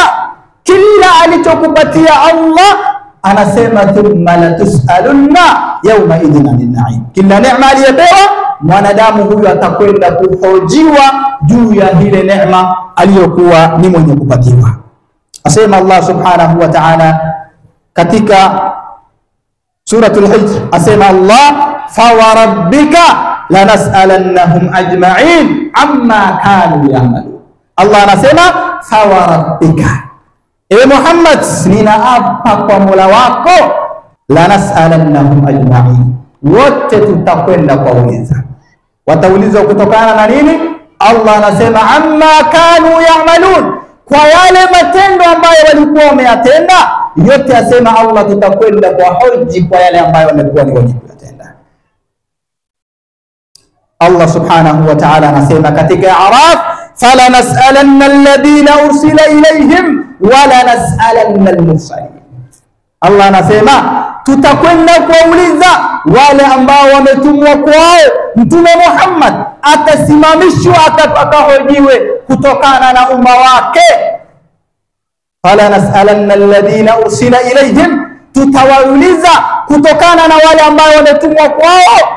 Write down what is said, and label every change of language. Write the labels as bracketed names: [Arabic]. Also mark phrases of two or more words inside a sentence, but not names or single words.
[Swahili] Kila alichokupatia Allah anasema [Arabic] ثم لتسألن يومئذ عن النعيم. [Swahili] Kila neema aliyopewa mwanadamu huyu atakwenda kuhojiwa juu ya ile neema aliyokuwa ni mwenye kupatiwa. Asema Allah [Arabic] سبحانه وتعالى [Swahili] katika [Arabic] سورة الحجر, [Swahili] asema Allah [Arabic] فوربك لنسألنهم أجمعين عما كانوا يعملون. [Swahili] Allah anasema [Arabic] فوربك, [Swahili] ewe Muhammad, ninaapa kwa Mola wako, [Arabic] لنسألنهم أجمعين, [Swahili] wote tutakwenda kuuliza. Wataulizwa kutokana na nini? Allah anasema [Arabic] عما كانوا يعملون, [Swahili] kwa yale matendo ambayo walikuwa wameyatenda. Yote asema Allah tutakwenda kwa hoji kwa yale ambayo wamekuwa ni wenye kuyatenda. Allah [Arabic] سبحانه وتعالى [Swahili] anasema katika Araf, [Arabic] فلنسألن الذين أرسل إليهم ولنسألن المرسلين. [Swahili] Allah anasema tutakwenda kuuliza wale ambao wametumwa kwao. Mtume Muhammad atasimamishwa akahojiwe kutokana na umma wake. [Arabic] فلنسألن الذين أرسل إليهم, [Swahili] tutawauliza kutokana na wale ambao wametumwa kwao.